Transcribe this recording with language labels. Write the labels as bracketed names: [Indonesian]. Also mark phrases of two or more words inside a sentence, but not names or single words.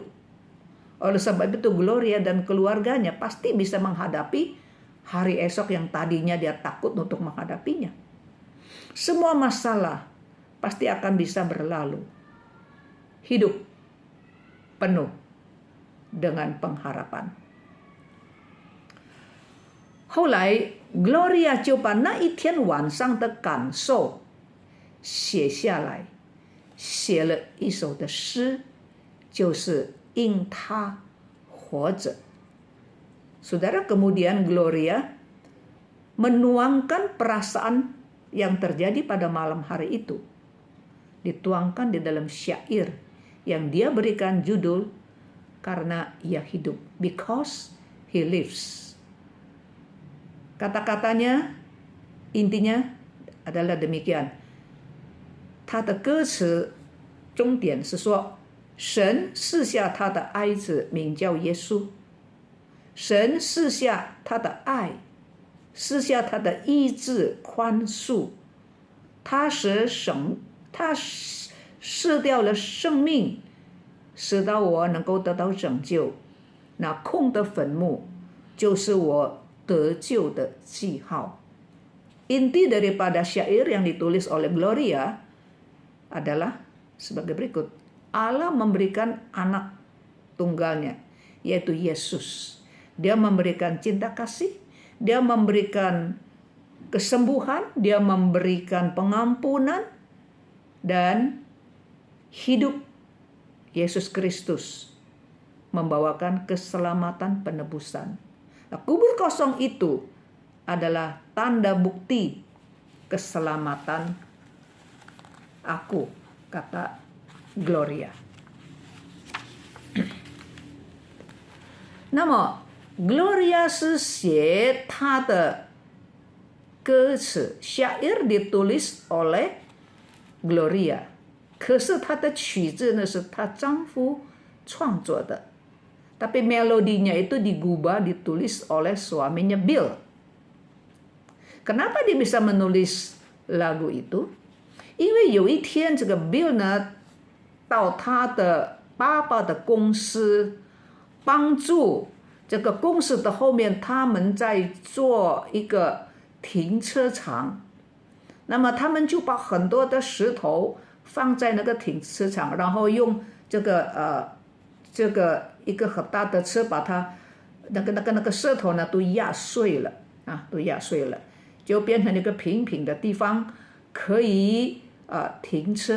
[Indonesian] Oleh sebab itu Gloria dan keluarganya pasti bisa menghadapi hari esok yang tadinya dia takut untuk menghadapinya. Semua masalah pasti akan bisa berlalu. Hidup penuh dengan pengharapan. [Chinese] 后来 Gloria 就把那一天晚上的感受写下来，写了一首的诗，就是因他活着。 [Indonesian] Saudara, kemudian Gloria menuangkan perasaan yang terjadi pada malam hari itu, dituangkan di dalam syair yang dia berikan judul Karena Ia Hidup, [English] Because He Lives. [Indonesian] Kata-katanya intinya adalah demikian. [Chinese] 他的歌词终点是说，神赐下他的爱子，名叫耶稣。神赐下他的爱，赐下他的医治宽恕。他失掉了生命，使到我能够得到拯救。那空的坟墓就是我得救的记号。 [Indonesian] Inti daripada syair yang ditulis oleh Gloria adalah sebagai berikut. Allah memberikan anak tunggalnya, yaitu Yesus. Dia memberikan cinta kasih, dia memberikan kesembuhan, dia memberikan pengampunan, dan hidup Yesus Kristus membawakan keselamatan penebusan. Nah, kubur kosong itu adalah tanda bukti keselamatan aku, kata Gloria. [Chinese] 那么 Gloria 是写她的歌词 [Indonesian] syair ditulis oleh Gloria， [Chinese] 可是她的曲子呢是她丈夫创作的， [Indonesian] tapi melodinya itu digubah ditulis oleh suaminya Bill. Kenapa dia bisa menulis lagu itu？ [Chinese] 因为有一天这个 Bill 呢到他的爸爸的公司帮助这个公司的后面，他们在做一个停车场，那么他们就把很多的石头放在那个停车场，然后用这个一个很大的车把它那个石头呢都压碎了啊，都压碎了，就变成一个平平的地方可以停车。